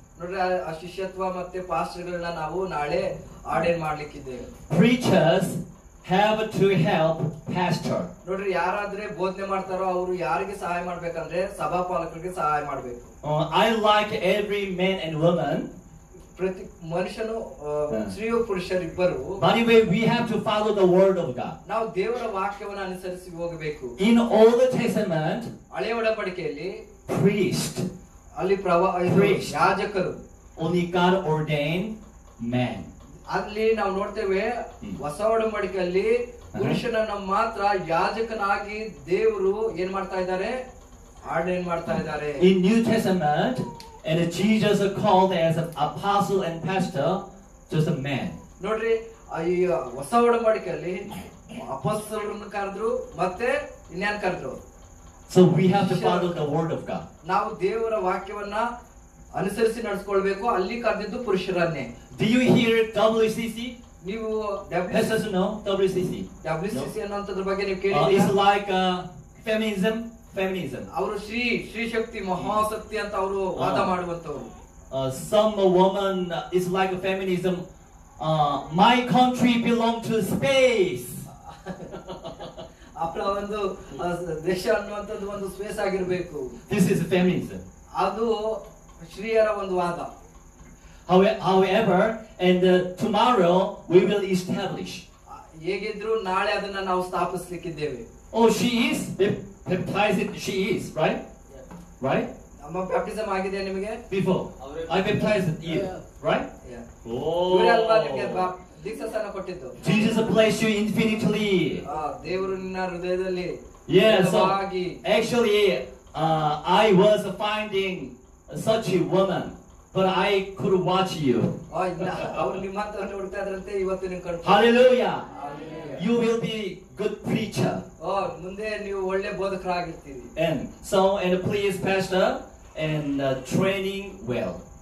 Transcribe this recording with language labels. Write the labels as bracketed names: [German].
[Kannada] ನೋಡ್ರಿ, ಆ ಶಿಷ್ಯತ್ವ ಮತ್ತೆ ಪಾಸ್ಟರ್ಗಳನ್ನ ನಾವು ನಾಳೆ ಆರ್ಡೇನ್ ಮಾಡ್ಲಿಕ್ಕಿದ್ದೇವೆ. [English] Preachers have to help pastor. [Kannada] ನೋಡ್ರಿ, ಯಾರಾದ್ರೆ ಬೋಧನೆ ಮಾಡ್ತಾರೋ ಅವರು ಯಾರಿಗೆ ಸಹಾಯ ಮಾಡ್ಬೇಕಂದ್ರೆ ಸಭಾಪಾಲಕರಿಗೆ ಸಹಾಯ ಮಾಡ್ಬೇಕು. [English] I like every man and woman. [Kannada] ಪ್ರತಿ ಮನುಷ್ಯನು ಸ್ತ್ರೀಯು ಪುರುಷರಿಬ್ಬರು. [English] But anyway, we have to follow the word of God. [Kannada] ನಾವು ದೇವರ ವಾಕ್ಯವನ್ನು ಅನುಸರಿಸಿ ಹೋಗಬೇಕು. [English] In Old Testament, [Kannada] ಹಳೆಯ ಒಡಂಬಡಿಕೆಯಲ್ಲಿ [English] priest, [Kannada] ಅಲ್ಲಿ ಯಾಜಕರು, [English] only God ordained man. [Kannada] ಅಲ್ಲಿ ನಾವು ನೋಡ್ತೇವೆ ಹೊಸ ಒಡಂಬಡಿಕೆಯಲ್ಲಿ ಪುರುಷನನ್ನ ಮಾತ್ರ ಯಾಜಕನಾಗಿ ದೇವರು ಏನ್ ಮಾಡ್ತಾ ಇದ್ದಾರೆ, ಆರ್ಡೇನ್ ಮಾಡ್ತಾ ಇದ್ದಾರೆ. [English] In New Testament, and Jesus is called as an apostle and pastor, just a man. [Kannada] ನೋಡ್ರಿ, ಈ ಹೊಸ ಒಡಂಬಡಿಕೆಯಲ್ಲಿ ಅಪೊಸ್ತಲರನ್ನು ಕರೆದ್ರು ಮತ್ತೆ ಇನ್ಯಾನ್ ಕರೆದ್ರು. [English] So we have to follow the word of God. [Kannada] ನಾವು ದೇವರ ವಾಕ್ಯವನ್ನ ಅನುಸರಿಸಿ ನಡೆಸಿಕೊಳ್ಳಬೇಕು. ಅಲ್ಲಿ ಕರೆದಿದ್ದು ಪುರುಷರನ್ನೇ. [English] Do you hear WCC? [Kannada] ನೀವು [English] Pastors know WCC? [Kannada] WCC ಅನ್ನೋಂಥದ್ರ ಬಗ್ಗೆ ನೀವು [English] It's [Kannada] ಕೇಳಿದ್ದೀರಾ? [English] like feminism. [Kannada] ಅವರು ಶ್ರೀ ಶಕ್ತಿ ಮಹಾಶಕ್ತಿ ಅಂತ ಅವರು ವಾದ ಮಾಡುವಂತವರು. [English] Some woman is like a feminism. My country belong to space. [Kannada] ಅವರ ಒಂದು ದೇಶ ಅನ್ನುವಂಥದ್ದು ಒಂದು ಸ್ಪೇಸ್ ಆಗಿರಬೇಕು. [English] This is feminism. [Kannada] ಅದು ಶ್ರೀಯರ ಒಂದು ವಾದ. [English] However, and tomorrow we will establish. [Kannada] ಹೇಗಿದ್ರು ನಾಳೆ ಅದನ್ನ ನಾವು ಸ್ಥಾಪಿಸಲಿಕ್ಕಿದ್ದೇವೆ. [English] Oh, she is baptized. She is right. Right. [Kannada] ನಮ್ಮ ಬ್ಯಾಪ್ಟಿಸಮ್ ಆಗಿದೆ ನಿಮಗೆ? [English] Before I baptized you, right? [Kannada] ಇವರಲ್ವಾ ನಿಮಗೆ ದೀಕ್ಷಾಸ್ನಾನ ಕೊಟ್ಟಿದ್ದು? [English] Jesus bless you infinitely. [Kannada] ದೇವರು ನಿನ್ನ ಹೃದಯದಲ್ಲಿ. [English] Yeah. So actually, I was finding such a woman, but I could watch you. [Kannada] ಅವರು ನಿಮ್ಮಂತವನ್ನ ಹುಡುಕ್ತಾ ಇದ್ರಂತೆ, ಇವತ್ತು ನೀವು ಕಂಡು. [English] Hallelujah. You will be good preacher. [Kannada] ಮುಂದೆ ನೀವು ಒಳ್ಳೆ ಬೋಧಕರಾಗಿರ್ತೀರಿ. [English] And please pastor and training well.